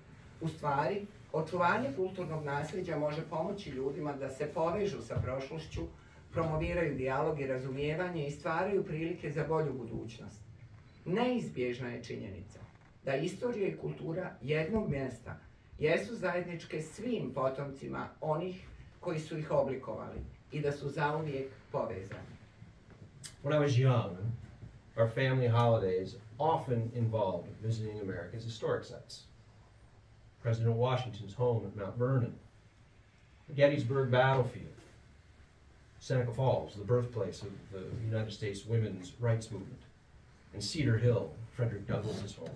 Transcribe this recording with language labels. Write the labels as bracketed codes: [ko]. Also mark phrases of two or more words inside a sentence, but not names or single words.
[bs] U stvari, očuvanje kulturnog nasljeđa može pomoći ljudima da se povežu sa prošlošću, promoviraju dijalog i razumijevanje i stvaraju prilike za bolju budućnost. Neizbježna je činjenica da istorija i kultura jednog mjesta jesu zajedničke svim potomcima onih koji su ih oblikovali i da su zauvijek povezani. [en] When I was young, our family holidays often involved visiting America's historic sites. President Washington's home at Mount Vernon, the Gettysburg battlefield, Seneca Falls, the birthplace of the United States women's rights movement, and Cedar Hill, Frederick Douglass's home.